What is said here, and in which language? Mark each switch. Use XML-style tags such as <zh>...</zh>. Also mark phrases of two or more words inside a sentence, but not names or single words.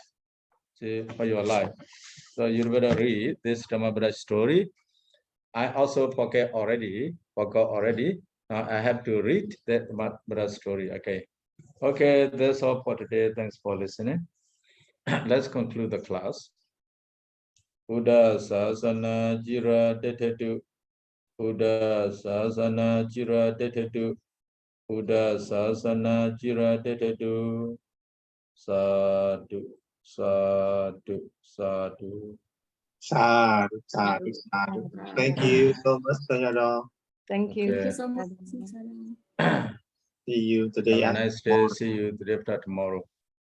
<en>See, for your life. So you better read this Dhammapāṭaka story. I also forgot already. I have to read that Dhammapāṭaka story. Okay, that's all for today. Thanks for listening. Let's conclude the class.</en> <pi>Buddha Sasana Jira Detetu. Buddha Sasana Jira Detetu. Buddha Sasana Jira Detetu. Sadhu, sadhu, sadhu. Sadhu, sadhu, sadhu.</pi> <en>Thank you so much, Sayadaw. Thank you. Okay. Thank you so much. See you today. Have a nice day. See you the day after tomorrow.</en>